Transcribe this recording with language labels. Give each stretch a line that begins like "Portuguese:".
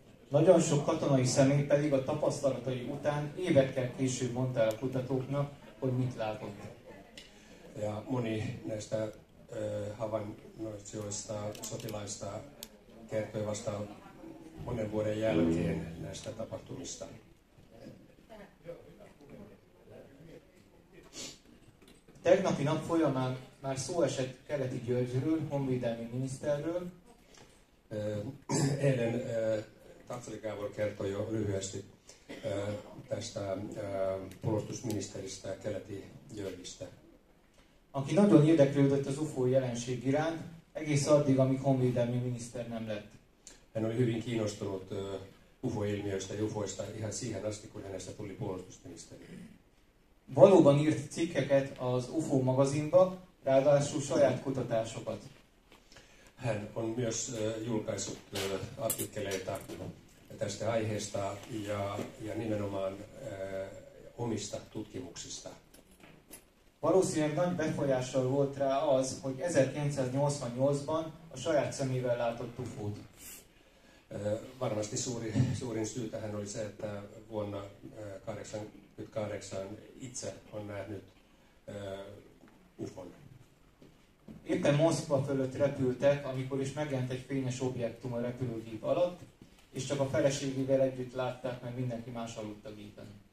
Hungarian: Nagyon sok katonai személy pedig a tapasztalatai után évekkel később mondta el a kutatóknak, hogy mit látott.
Finnish: Ja moni näistä havainnoitsijoista, sotilaista kertoi vasta monen vuoden jälkeen näistä tapahtumista.
Hungarian: Tegnapi nap folyamán már szó esett Keleti Györgyről, honvédelmi miniszterről.
Finnish: Eilen Tatsali Gábor kertoi jo lyhyesti tästä puolustusministeristä Keleti Györgyistä.
Hungarian: Aki nagyon érdeklődött az UFO jelenség iránt, egész addig, amíg honvédelmi miniszter nem lett.
Finnish: Hän oli hyvin kiinnostunut UFO-ilmiöistä ja UFOista ihan siihen asti, kun hänestä tuli puolustusministeri.
Hungarian: Valóban írt cikkeket az UFO magazinba, ráadásul saját kutatásokat.
Finnish: Hän on myös julkaissut artikkeleita tästä aiheesta ja nimenomaan omista tutkimuksista.
Hungarian: Valószínűleg nagy befolyással volt rá az, hogy 1988-ban a saját szemével látott UFO-t.
Finnish: Varmasti suurin syy tähän oli se, että vuonna 1988 itse on nähnyt UFOn.
Hungarian: Éppen Moszkva fölött repültek, amikor is megjelent egy fényes objektum a repülőgép alatt, és csak a feleségével együtt látták, mert mindenki más aludt a gépen.